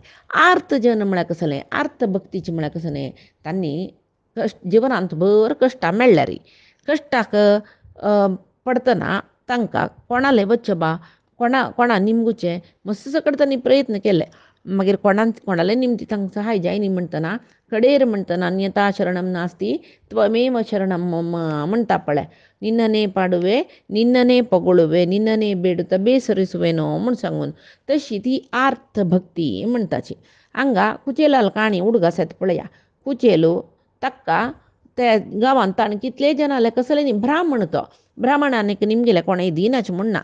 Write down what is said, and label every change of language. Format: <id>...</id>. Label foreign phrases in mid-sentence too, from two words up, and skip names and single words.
<kok>आर्थ जन म्हळ्यार कसलें अर्थ भक्तीचें म्हळ्यार कसलें तांणी जिवनांत भर कश्टां मेळ्ळ्यार कश्टाक पडतना तांकां कोणालें वचचें बा कोणा निमगुचें मस्त सकट तांणी प्रयत्न केले. मागीर कोणालें निमती तांकां सहाय जायनी म्हणटना कडेर म्हणटना</kok> <sa>अन्यथा शरणम नास्ती त्वमेव शरणम मम</sa> <kok>म्हणटा पळय.</kok> <kn>ನಿನ್ನನೇ ಪಾಡುವೆ ನಿನ್ನನೇ ಪೊಗಳುವೆ ನಿನ್ನನೇ ಬೇಡುತ ಬೇಸರಿಸುವೆನೋ</kn> <kok>म्हूण सांगून तशी ती आर्थ भक्ती म्हणटाची. हांगा कुचेलाल काणी उडगास येता पळया. कुचेलो ताका त्या गांवांत ताणें कितले जनाले कसले न्ही ब्राह्मण तो ब्राह्मणांनी निमगेले कोणेंय दिनाचें म्हणना.</kok>